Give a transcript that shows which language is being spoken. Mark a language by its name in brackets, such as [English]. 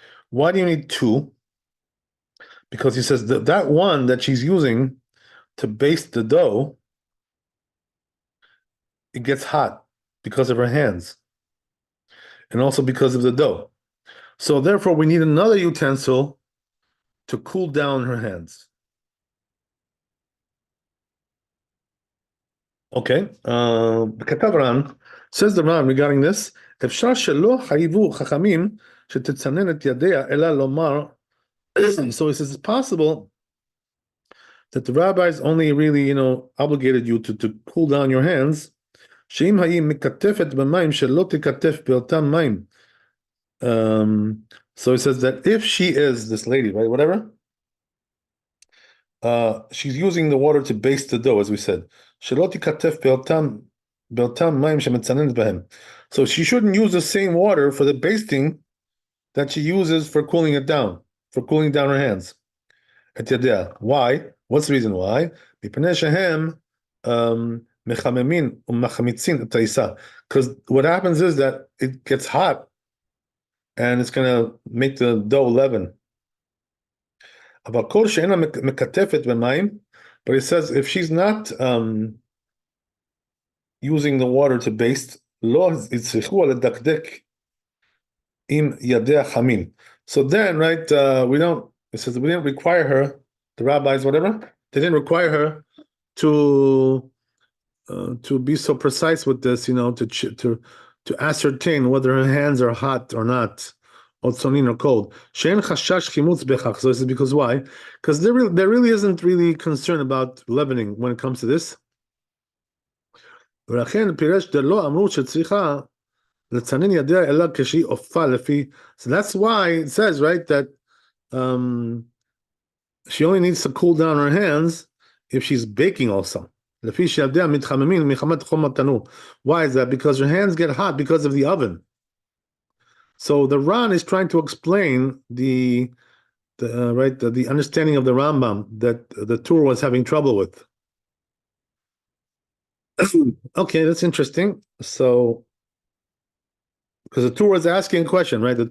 [English] Why do you need two? Because he says that one that she's using to baste the dough, it gets hot because of her hands, and also because of the dough. So therefore, we need another utensil to cool down her hands. Okay. Katav Ran, says the Ran regarding this. [Hebrew] אפשר שלא חייבו חכמים שתצנן את ידיה אלא לומר. [English] So he says it's possible that the rabbis only really, obligated you to cool down your hands. [Hebrew] שאם היא מקטפת במים שלא תקטף באותם מים. [English] So he says that if she is this lady, right, whatever, she's using the water to baste the dough, as we said. [Hebrew] שלא תקטף באותם מים שמצננת בהם. [English] So she shouldn't use the same water for the basting that she uses for cooling it down, for cooling down her hands. [Hebrew] את ידיה. [English] Why? What's the reason why? [Hebrew] מפני שהם מחממים ומחמיצים את העיסה. [English] Because what happens is that it gets hot and it's going to make the dough leaven. [Hebrew] אבל כל שאינה מקטפת במים, [English] but it says if she's not using the water to baste, [Hebrew] לא יצטרכו לדקדק עם ידיה חמים. [English] So then, right, it says we didn't require her, the rabbis, whatever, they didn't require her to be so precise with this, to ascertain whether her hands are hot or not, or tzonin or cold. [Hebrew] She'en chashash chimutz bechach. [English] So this is because why? Because there really isn't really concern about leavening when it comes to this. [Hebrew] ולכן פירש דלא אמרו שצריכה לצנן ידיה אלא כשהיא עופה לפי. [English] So that's why it says, right, that she only needs to cool down her hands if she's baking also. [Hebrew] לפי שידיה מתחממים מחמת חום התנור. [English] Why is that? Because her hands get hot because of the oven. So the Ran is trying to explain the understanding of the Rambam that the Tur was having trouble with. Okay, that's interesting. So, because the Tur was asking a question, right?